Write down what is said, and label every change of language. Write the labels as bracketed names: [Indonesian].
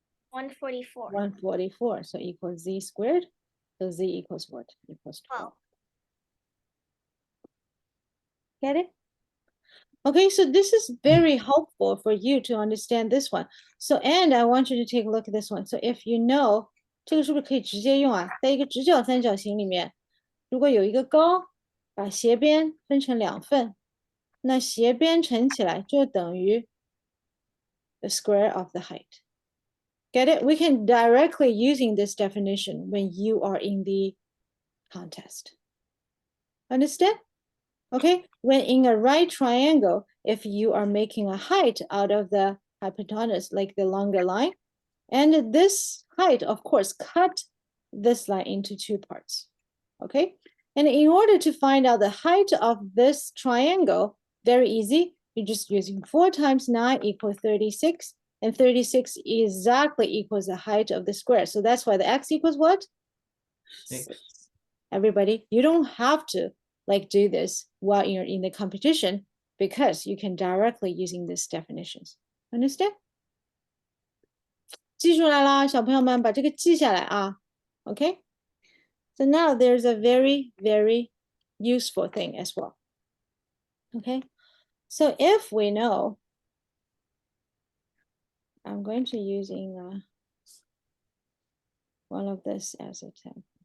[English] 144. 144. So equals Z squared. So Z equals what? Equals 12. Get it? Okay, so this is very helpful for you to understand this one. So, and I want you to take a look at this one. So if you know, [Chinese] 这个是不是可以直接用啊？在一个直角三角形里面，如果有一个高，把斜边分成两份，那斜边乘起来就等于 [English] the square of the height. Get it? We can directly using this definition when you are in the contest. Understand? Okay, when in a right triangle, if you are making a height out of the hypotenuse, like the longer line, and this height, of course, cut this line into two parts. Okay, and in order to find out the height of this triangle, very easy. You're just using 4 times 9 equals 36, and 36 exactly equals the height of the square. So that's why the x equals what? 6. Everybody, you don't have to like do this while you're in the competition because you can directly using these definitions. Understand? [Chinese] 记出来啦，小朋友们把这个记下来啊。 [English] Okay? So now there's a very, very useful thing as well. Okay? So if we know, I'm going to using one of this as a example.